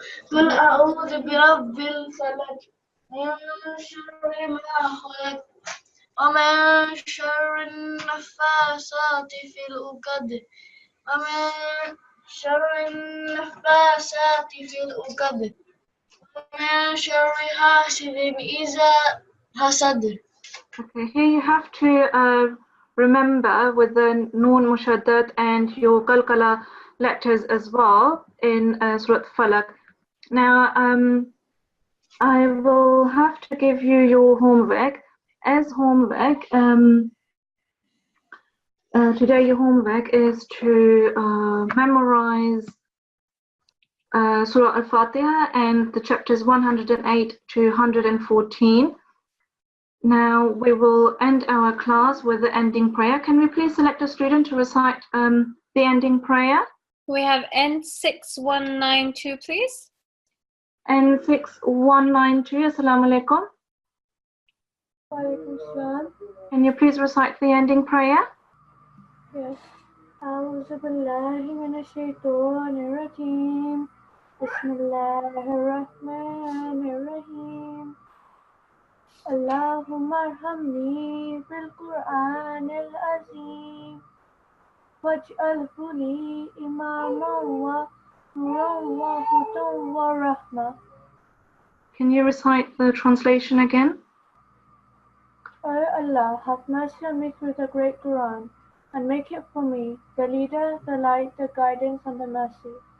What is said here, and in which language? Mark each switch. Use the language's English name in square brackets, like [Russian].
[Arabic] قل أعوذ برب الفلق من شر ما خلق ومن شر النفاثات في العقد ومن شر النفاثات في العقد ومن شر حاسد إذا حسد. [English] Okay, here you have to remember with the Noon Mushaddad and your Qalqala letters as well in Surat Falaq. Now, I will have to give you your homework. As homework, today your homework is to memorize Surah Al-Fatiha and the chapters 108 to 114. Now we will end our class with the ending prayer. Can we please select a student to recite the ending prayer? We have N6192, please. N6192, Assalamu alaikum. Can you please recite the ending prayer? Yes. [Arabic] أعوذ بالله من الشيطان الرجيم بسم الله الرحمن الرحيم اللهم ارحمني بالقرآن العظيم واجعله لي إماما ونورا وهدى ورحمة. [English] Can you recite the translation again? O Allah, have mercy on me through the great Quran, and make it for me the leader, the light, the guidance, and the mercy.